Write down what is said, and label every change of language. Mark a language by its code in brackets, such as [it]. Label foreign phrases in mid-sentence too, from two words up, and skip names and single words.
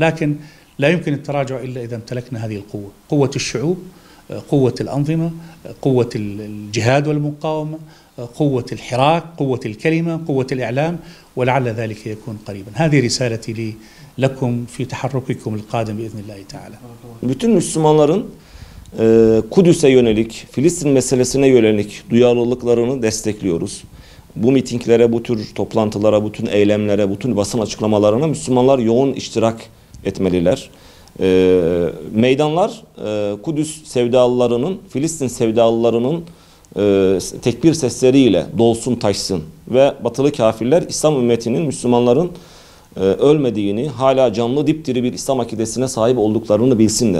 [ar] لكن لا يمكن التراجع إلا إذا امتلكنا هذه القوة، قوة الشعوب، قوة الأنظمة، قوة الجهاد والمقاومة، قوة الحراك، قوة الكلمة، قوة الإعلام، ولعل ذلك يكون قريبا. هذه رسالتي لي لكم في تحرككم القادم بإذن الله تعالى. [tr] Bütün Müslümanların Kudüs'e yönelik, Filistin meselesine yönelik duyarlılıklarını destekliyoruz. Bu mitinglere, bu tür toplantılara, bütün eylemlere, bütün basın açıklamalarına Müslümanlar yoğun iştirak etmeliler. Meydanlar Kudüs sevdalılarının, Filistin sevdalılarının tekbir sesleriyle dolsun taşsın ve batılı kafirler İslam ümmetinin, Müslümanların ölmediğini, hala canlı dipdiri bir İslam akidesine sahip olduklarını bilsinler.